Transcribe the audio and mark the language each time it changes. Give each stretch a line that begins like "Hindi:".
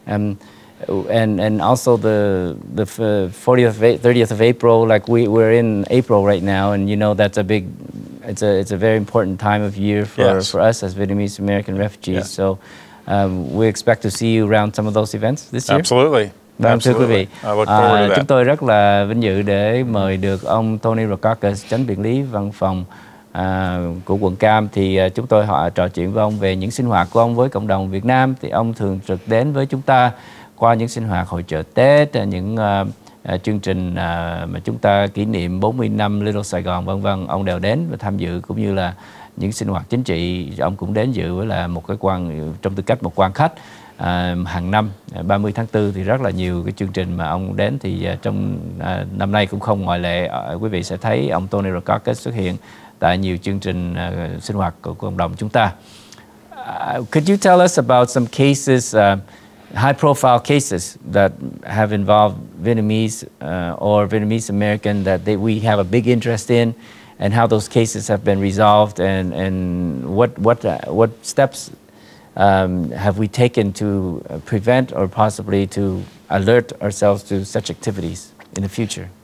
English: And also the 30th of April, like we're in April right now, and you know that's it's a very important time of year for us as Vietnamese American refugees. Yes. So we expect to see you around some of those events this year. Absolutely.
Vietnamese: Vâng, thưa quý vị,
English: I look forward to that.
Vietnamese: Chúng tôi rất là vinh dự để mời được ông Tony Rackauckas, chánh biện lý văn phòng của quận Cam. Thì chúng tôi trò chuyện với ông về những sinh hoạt của ông với cộng đồng Việt Nam. Thì ông thường trực đến với chúng ta qua những sinh hoạt hội chợ Tết, những chương trình mà chúng ta kỷ niệm 40 năm Little Saigon, vân vân. Ông đều đến và tham dự, cũng như là những sinh hoạt chính trị ông cũng đến dự với là một cái trong tư cách một quan khách. Hàng năm 30 tháng 4 thì rất là nhiều cái chương trình mà ông đến, thì trong năm nay cũng không ngoại lệ. Quý vị sẽ thấy ông Tony Rackauckas xuất hiện tại nhiều chương trình sinh hoạt của cộng đồng chúng ta.
English: Could you tell us about some cases, high profile cases that have involved Vietnamese or Vietnamese American that we have a big interest in, and how those cases have been resolved, and what steps have we taken to prevent or possibly to alert ourselves to such activities in the future?